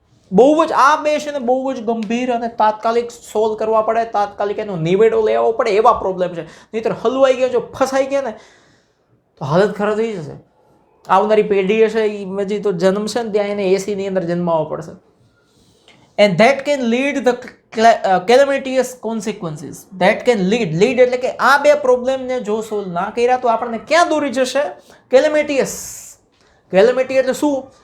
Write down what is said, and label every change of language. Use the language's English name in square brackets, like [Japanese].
[Gujarati] બહુ જ આ બે છે ને બહુ જ ગંભીર અને તાત્કાલિક સોલ્વ કરવા પડે, તાત્કાલિક એનો નિવેડો લેવો પડે એવા પ્રોબ્લેમ છે. નહીંતર હલવાઈ ગયા, જો ફસાઈ ગયા ને તો હાલત ખરાબ થઈ જશે. આવનારી પેઢી હશે એ હજી તો જન્મશે ને ત્યાં એને એસીની અંદર જન્માવવો પડશે. [English] And that can lead the calamitous consequences. That can lead [Gujarati] એટલે કે આ બે પ્રોબ્લેમને જો સોલ્વ ના કર્યા તો આપણને ક્યાં દોરી જશે? કેલેમિટીયસ. કેલેમિટી એટલે શું?